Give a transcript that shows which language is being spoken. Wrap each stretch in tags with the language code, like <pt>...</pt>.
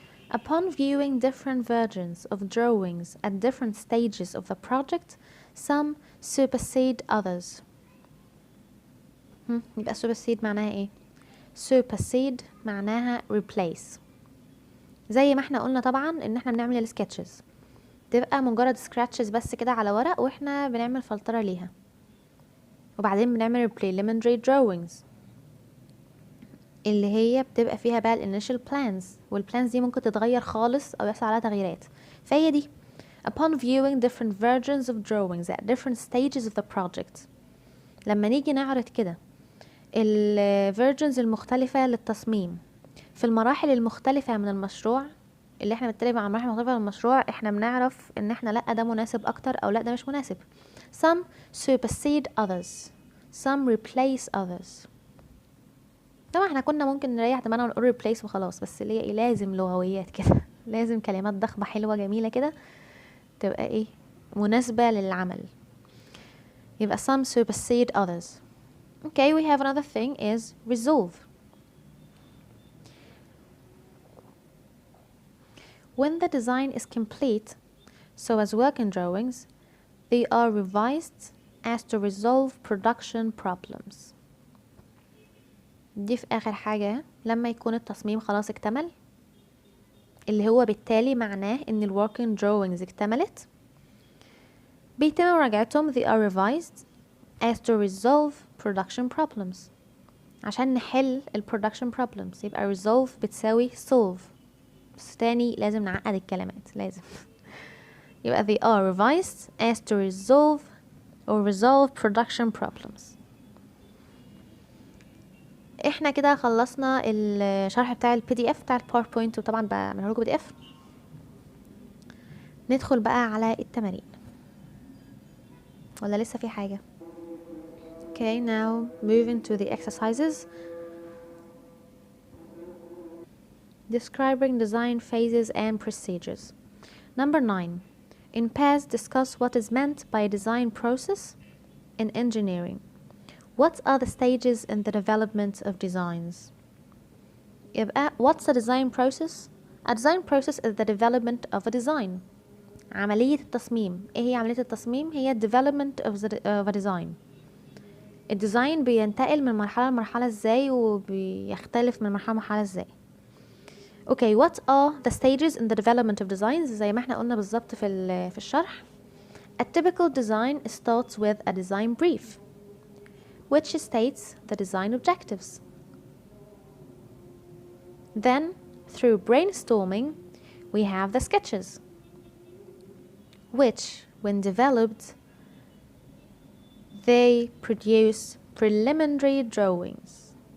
<en>Upon viewing different versions of drawings at different stages of the project, some supersede others.</en> <ar>يبقى supersede معناها ايه؟ supersede معناها replace. زي ما احنا قلنا طبعا ان احنا بنعمل السكتشز، تبقى مجرد سكراتشز بس كده على ورق واحنا بنعمل فلترة ليها، وبعدين بنعمل preliminary drawings اللي هي بتبقى فيها بقى الانيشال بلانز، والبلانز دي ممكن تتغير خالص او يحصل عليها تغييرات. فهي دي</ar> <en>upon viewing different versions of drawings at different stages of the project.</en> <ar>لما نيجي نعرض كده الفيرجنز المختلفة للتصميم في المراحل المختلفة من المشروع، اللي احنا بنتكلم عن مراحل مختلفة من المشروع، احنا بنعرف ان احنا لا ده مناسب اكتر او لا ده مش مناسب.</ar> <en>some supersede others, some replace others.</en> <ar>طبعا احنا كنا ممكن نريح دماغنا ونقول replace وخلاص، بس اللي هي ايه، لازم لغويات كده لازم كلمات ضخمة حلوة جميلة كده تبقى ايه مناسبة للعمل.</ar> <en>يبقى some supersede others. Okay, we have another thing is resolve. When the design is complete, so as working drawings, they are revised as to resolve production problems.</en> <ar>دي في آخر حاجة لما يكون التصميم خلاص اكتمل، اللي هو بالتالي معناه ان ال working drawings اكتملت، بيتم مراجعتهم</ar> <en>they are revised as to resolve production problems</en> <ar>عشان نحل ال production problems. يبقى resolve بتساوي solve، بس تاني لازم نعقد الكلمات لازم يبقى</ar> <en>they are revised as to resolve production problems.</en> <ar>احنا كده خلصنا الشرح بتاع ال PDF بتاع الباوربوينت، وطبعا بعمله لكم PDF. ندخل بقى على التمارين ولا لسه في حاجة؟</ar> <en>Okay, now moving to the exercises. Describing design phases and procedures. Number 9. In pairs, discuss what is meant by a design process in engineering. What are the stages in the development of designs? يبقى what's a design process? A design process is the development of a design.</en> <ar>عملية التصميم. ايه هي عملية التصميم؟ هي</ar> <en>development of a design.</en> <ar>الديزاين بينتقل من مرحلة لمرحلة ازاي، وبيختلف من مرحلة لمرحلة ازاي.</ar> <en>Okay, what are the stages in the development of designs؟</en> <ar>زي ما احنا قلنا بالظبط في الشرح.</ar> <en>A typical design starts with a design brief, which states the design objectives. Then, through brainstorming, we have the sketches, which, when developed, they produce preliminary drawings.</en>